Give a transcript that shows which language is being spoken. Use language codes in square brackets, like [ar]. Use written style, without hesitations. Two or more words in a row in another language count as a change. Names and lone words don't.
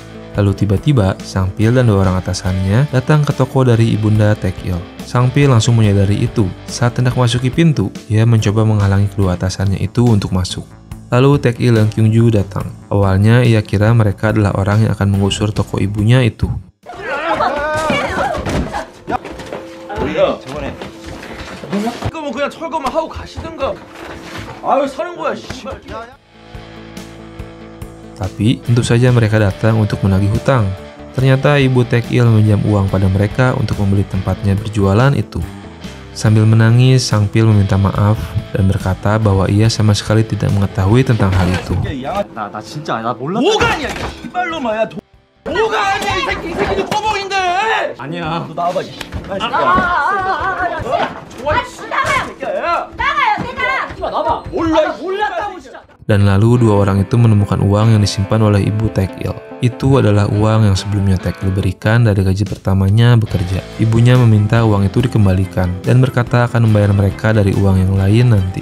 [id] Lalu tiba-tiba, Sang Pil dan 2 orang atasannya datang ke toko dari ibunda Taek-il. Sang Pil langsung menyadari itu. Saat hendak memasuki pintu, ia mencoba menghalangi kedua atasannya itu untuk masuk. Lalu Taek-il dan Kyung-ju datang. Awalnya ia kira mereka adalah orang yang akan menggusur toko ibunya itu. [ko] 이거 뭐 그냥 철거만 하고 가시든가. 아유 사는 거야 씨발. [id] Tapi tentu saja mereka datang untuk menagih hutang. Ternyata ibu Taek-il meminjam uang pada mereka untuk membeli tempatnya berjualan itu. Sambil menangis, Sang Pil meminta maaf dan berkata bahwa ia sama sekali tidak mengetahui tentang hal itu. [ko] 나 진짜 나 몰랐다. 뭐가 아니야 이 씨발놈아야. 뭐가 아니야 이 새끼는 꼬봉인데. 아니야. 너 나와봐. [id] Dan lalu 2 orang itu menemukan uang yang disimpan oleh ibu Taek-il. Itu adalah uang yang sebelumnya Taek-il berikan dari gaji pertamanya bekerja. Ibunya meminta uang itu dikembalikan dan berkata akan membayar mereka dari uang yang lain nanti.